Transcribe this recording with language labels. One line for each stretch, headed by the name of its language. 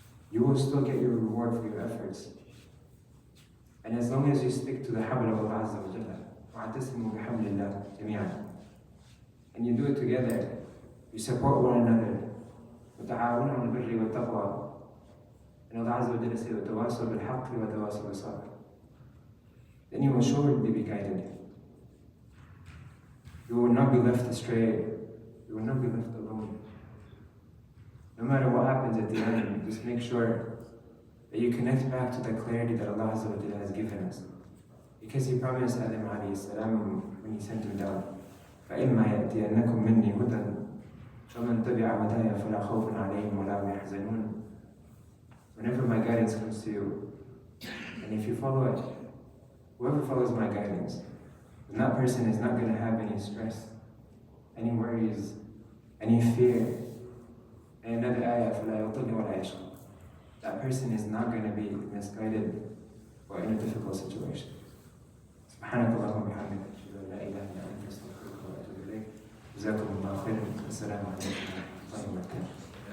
English: You will still get your reward for your efforts. And as long as you stick to the habit of Allah Azza wa Jalla,
Arabic: وَاعْتَصِمُوا بِحَبْلِ اللَّهِ جَمِيعًا,
English: and you do it together, you support one another,
Arabic: وَتَعَاوَنُوا عَلَى الْبِرِّ وَالتَّقْوَى,
English: and Allah Azza wa Jalla says,
Arabic: وَتَوَاصَوْا بِالْحَقِّ وَتَوَاصَوْا بِالصَّبْرِ,
English: then you will surely be guided. You will not be left astray. You will not be left alone. No matter what happens at the end, just make sure that you connect back to the clarity that Allah Azza wa Jalla has given us. Because He promised Adam alayhi salam when He sent him down,
Arabic: فَإِمَّا يَأْتِيَنَّكُم مِّنِّي هُدًى فَمَنْ تَبِعَ هُدَايَ فَلَا خَوْفٌ عَلَيْهِمْ وَلَا هُمْ يَحْزَنُونَ.
English: Whenever my guidance comes to you, and if you follow it, whoever follows my guidance, then that person is not going to have any stress, any worries, any fear. And another ayah,
Arabic: فَلَا يَضِلُّ وَلَا يَشْقَى.
English: That person is not going to be misguided or in a difficult situation.
Arabic: سبحانك اللهم وبحمدك أشهد أن لا إله إلا أنت أستغفرك وأتوب إليك. جزاكم الله خيرا. والسلام عليكم ورحمة الله وبركاته.